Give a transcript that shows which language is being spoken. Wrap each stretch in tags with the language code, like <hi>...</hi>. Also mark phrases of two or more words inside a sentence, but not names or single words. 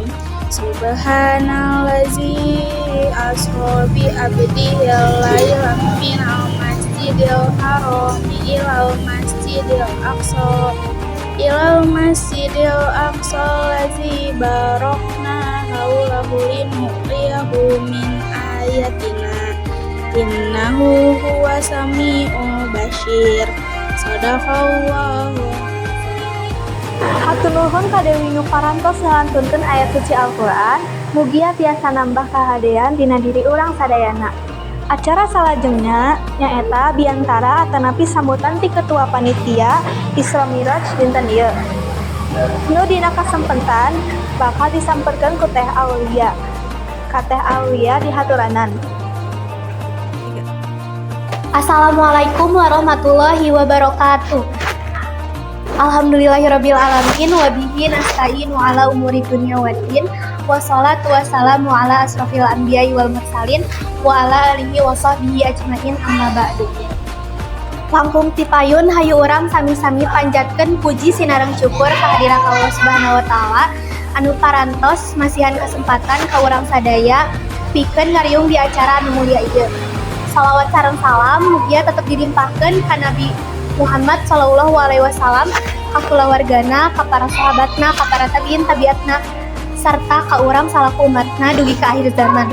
<ar>سبحان الذي أسرى بعبده ليلا من المسجد الحرام إلى المسجد الأقصى الذي باركنا حوله لنريه من آياتنا إنه هو السميع البصير. Sadaqallahu.</ar> <su>Hatur nuhun ka Dewi nu parantos ngalantunkeun ayat suci Al-Qur'an, mugia tiasa nambah kahadean dina diri urang sadayana. Acara salajengna nyaeta biantara atanapi sambutan ti ketua panitia Isra Mi'raj dinten ieu. Nu dina kasempetan bakal disamperkeun ku Teh Aulia. Ka Teh Aulia dihaturanan.</su> <ar>السلام عليكم ورحمة الله وبركاته. الحمد لله رب العالمين وبه نستعين على أمور الدنيا والدين والصلاة والسلام على أشرف الأنبياء والمرسلين وعلى آله وصحبه أجمعين أما بعد.</ar> <su>Langkung tipayun hayu urang sami-sami panjatkeun puji sinareng syukur kehadiran Allah</su> <ar>سبحانه وتعالى</ar> <su>anu parantos masihan kesempatan ka urang sadaya pikeun ngariung di acara anu mulia ieu. Salawat sareng salam mugia tetep dilimpahkeun ka Nabi Muhammad</su> <ar>صلى الله عليه وسلم,</ar> <su>ka kulawargana, ka para sahabatna, ka para tabiin tabiatna, sarta ka urang salaku umatna dugi ka akhir zaman.</su>